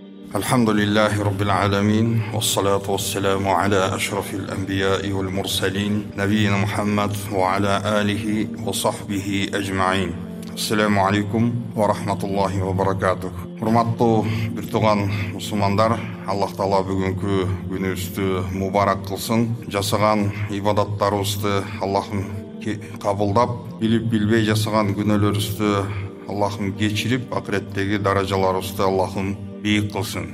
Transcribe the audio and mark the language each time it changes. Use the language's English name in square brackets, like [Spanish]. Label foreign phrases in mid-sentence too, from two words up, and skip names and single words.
[Arabic] الحمد لله رب العالمين والصلاة والسلام على أشرف الأنبياء والمرسلين نبينا محمد وعلى آله وصحبه أجمعين. السلام عليكم ورحمة الله وبركاته. [Kyrgyz] Урматтуу бир тууган мусулмандар, Аллах Таала бүгүнкү күнүбүздү мубарак кылсын. Жасаган ибадаттарыбызды Аллахым кабылдап, билип билбей жасаган күнөөлөрүбүздү Аллахым кечирип, акыреттеги даражаларыбызды Аллахым бийик кылсын.